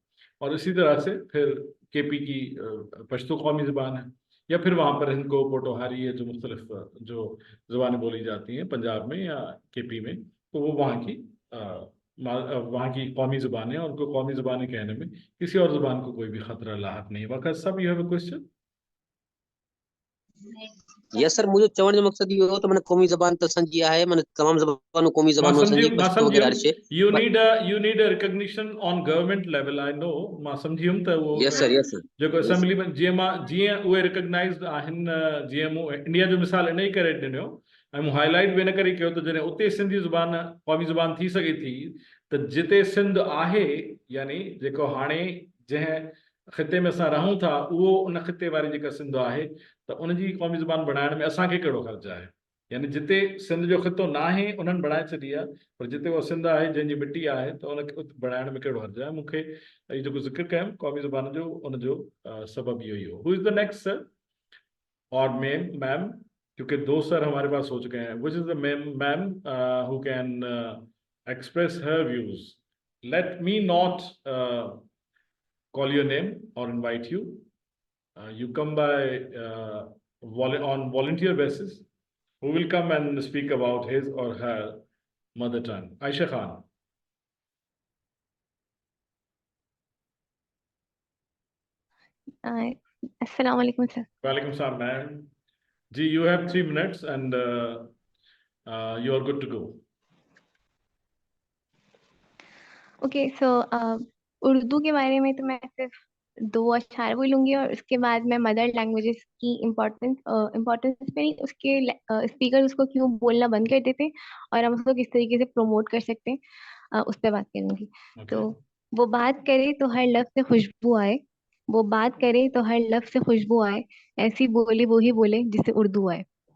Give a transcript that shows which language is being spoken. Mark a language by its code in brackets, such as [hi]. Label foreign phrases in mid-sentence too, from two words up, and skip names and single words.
[ur] اور اسی طرح سے پھر کے پی کی پشتو قومی زبان ہے، یا پھر وہاں پر ہندکو پوٹھوہاری ہے، جو مختلف جو زبانیں بولی جاتی ہیں پنجاب میں یا کے پی میں، تو وہ وہاں کی قومی زبان ہے. ان کو قومی زبانیں کہنے میں کسی اور زبان کو کوئی بھی خطرہ لاحق نہیں. [en] Waqt sab you have a question? Yes sir, [sd] मुझे चवण जो मक़सद इहो हो त माना क़ौमी ज़बान त असांजी आहे, माना तमामु ज़बानूं क़ौमी ज़बानूं असांजी, पश्तो वग़ैरह हर शइ। [en] You need a recognition on government level, I know। [sd] मां सम्झियुमि त वो [en] Yes sir, yes sir, [sd] जेको असेंबली में जीअं उहे रिकग्नाइज़्ड आहिनि, जीअं मूं इंडिया जो मिसाल इन ई करे ॾिनो ऐं मूं हाईलाइट बि इन करे कयो त जॾहिं उते सिंधी ज़ुबान क़ौमी ज़ुबान थी सघे थी, त जिते सिंध आहे, यानी जेको हाणे जंहिं ख़िते में असां रहूं था उहो उन ख़िते वारी जेका सिंध आहे त उनजी क़ौमी ज़ुबान बणाइण में असांखे कहिड़ो ख़र्चु आहे। यानी जिते सिंध जो ख़ितो न आहे उन्हनि बणाए छॾी आहे, पर जिते उहा सिंध आहे जंहिंजी मिटी आहे त उनखे उते बणाइण में कहिड़ो हर्ज़ु आहे। मूंखे इहो जेको ज़िक्र कयमि क़ौमी ज़ुबान जो उनजो सबबु इहो ई हो। [en] Who is the next sir [ur] اور میم، کیونکہ دو سر ہمارے پاس ہو چکے ہیں. [en] Which is the ma'am who can express her views. Let me not call your name or invite you. You come by on volunteer basis. Who will come and speak about his or her mother tongue? Aisha Khan. Assalamu alaikum, sir. Walaikum salam, ma'am. Ji, you have 3 minutes and you are good to go. Okay so [ur] اردو کے بارے میں تو میں صرف 2 اکشر بولوں گی اور اس کے بعد میں [en] mother languages [ur] کی امپورٹنس پہ نہیں، اس کے اسپیکر اس کو کیوں بولنا بند کر دیتے اور ہم اس کو کس طریقے سے پروموٹ کر سکتے ہیں، اس پر بات کروں گی. تو وہ بات کرے تو ہر لفظ سے خوشبو آئے، وہ بات کرے تو ہر لفظ سے خوشبو آئے، ایسی بولی وہ ہی بولے جس سے اردو آئے.